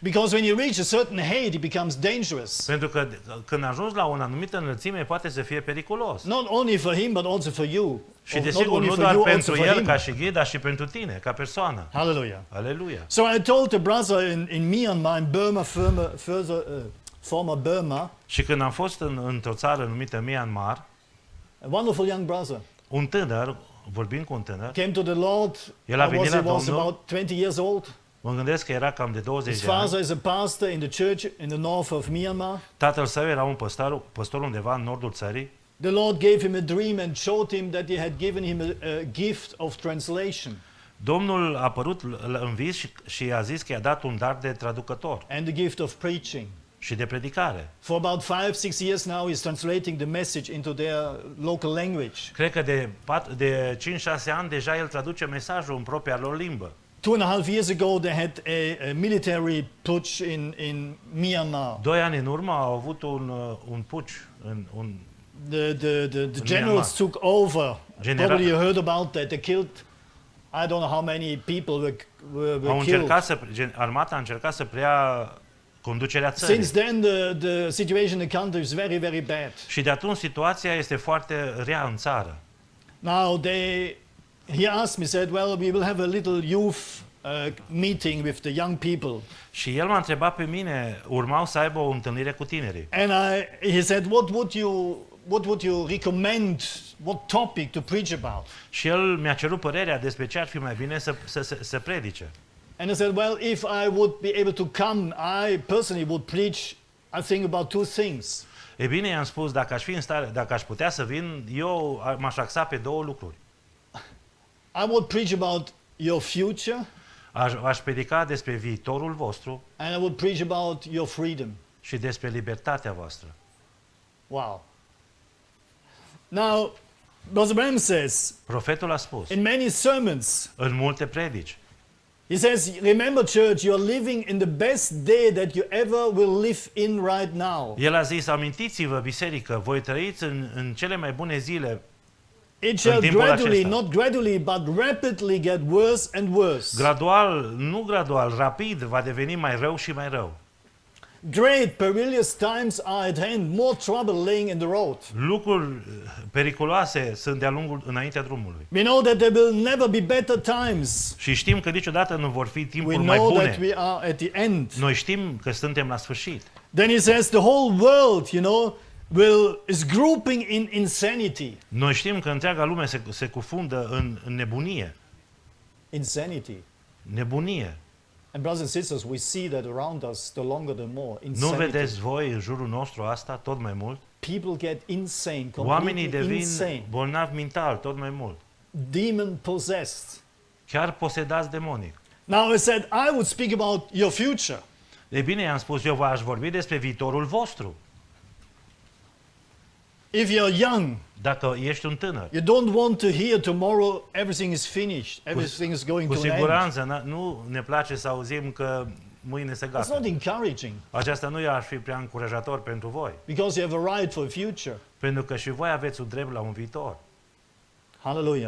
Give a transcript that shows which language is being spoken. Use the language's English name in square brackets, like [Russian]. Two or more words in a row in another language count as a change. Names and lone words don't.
[English] Because when you reach a certain height, it becomes dangerous. [Romanian] Pentru că când ajungi la o anumită înălțime, poate să fie periculos. [English] Not only for him, but also for you. [Romanian] Și [English] Or not [Romanian] desigur, [English] only [Romanian] nu [English] for [Romanian] doar [English] you, also [Romanian] pentru [English] for [Romanian] el [English] him. [Romanian] ca și ghid, dar și pentru tine, ca persoană. [English] Hallelujah. [Romanian] Aleluia. [English] So I told the brother in Myanmar, in Burma, former Burma, [Romanian] Și când am fost într-o țară numită Myanmar, [English] a wonderful young brother [Romanian] un tânăr, vorbind cu un tânăr, [English] came to the Lord. [Romanian] El a [English] He [Romanian] venit la [English] was [Romanian] Domnul. [English] about 20 years old. [Romanian] mă gândesc că era cam de 20 [English] His [Romanian] de ani. [English] father is a pastor in the church in the north of Myanmar. [Romanian] Tatăl său era un păstor undeva în nordul țării. [English] The Lord gave him a dream and showed him that he had given him a gift of translation [Romanian] Domnul a apărut în vis și i-a zis că i-a dat un dar de traducător [English] and the gift of preaching. [Romanian] și de predicare. [English] For about 5-6 years now, he's translating the message into their local language. [Romanian] Cred că de 5-6 ani deja el traduce mesajul în propria lor limbă. [English] 2.5 years ago, they had a military putsch in Myanmar. [Romanian] 2 ani în urmă au avut un puci, [English] The generals took over. Probably you heard about that. They killed, I don't know how many people were killed. [Romanian] Armata a încercat să preia conducerea țării. [English] Since then, the situation in the country is very, very bad. [Romanian] Și de atunci situația este foarte rea în țară. [English] Now he asked me, said, well, we will have a little youth meeting with the young people. [Romanian] Și el m-a întrebat pe mine, urmau să aibă o întâlnire cu tinerii. [English] And he said, what would you recommend, what topic to preach about? [Romanian] Și el mi-a cerut părerea despre ce ar fi mai bine să predice. [English] And I said, well, if I would be able to come, I personally would preach, I think, about two things. [Romanian] E bine, i-am spus, dacă aș fi în stare, dacă aș putea să vin, eu m-aș axa pe 2 lucruri. [English] I would preach about your future, [Romanian] Aș predica despre viitorul vostru [English] and I would preach about your freedom. [Romanian] și despre libertatea voastră. [English] Wow. Now, Brother Branham says, [Romanian] Profetul a spus, [English] in many sermons, [Romanian] în multe predici, [English] he says, remember, church, you are living in the best day that you ever will live in right now. [Romanian] el a zis, amintiți-vă, biserică, voi trăiți în cele mai bune zile. [English] It shall [Romanian] timpul [English] gradually, [Romanian] acesta. [English] not gradually, but rapidly get worse and worse. [Romanian] Gradual, nu gradual, rapid, va deveni mai rău și mai rău. [English] Great perilous times are at hand, more trouble laying in the road. [Romanian] Lucruri periculoase sunt de-a lungul înaintea drumului. [English] We know that there will never be better times. [Romanian] Și știm că niciodată nu vor fi [English] We [Romanian] timpuri mai [English] know that [Romanian] bune. [English] we are at the end. [Romanian] Noi știm că suntem la sfârșit. [English] Then he says the whole world, is grouping in insanity. [Romanian] Noi știm că întreaga lume se cufundă în nebunie. [English] Insanity. [Romanian] Nebunie. [English] And brothers and sisters, we see that around us, the longer the more. [Romanian] Nu [English] Insanity. [Romanian] vedeți voi în jurul nostru asta tot mai mult? [English] People get insane, [Romanian] Oamenii [English] completely [Romanian] devin [English] insane. [Romanian] bolnavi mental tot mai mult. [English] Demon possessed. [Romanian] Chiar posedați demonic. [English] Now I said, I would speak about your future. [Romanian] Ei bine, i-am spus, eu v-aș vorbi despre viitorul vostru. [English] If you're young, [Romanian] Dacă ești un tânăr, [English] you don't want to hear tomorrow everything is finished, everything is going [Romanian] cu [English] to an end. [Romanian] siguranță nu ne place să auzim că mâine se [English] It's [Romanian] gata. [English] not encouraging [Romanian] Aceasta nu ar fi prea încurajator pentru voi, [English] because you have a right for a future. [Romanian] pentru că și voi aveți un drept la un viitor. [English] Hallelujah.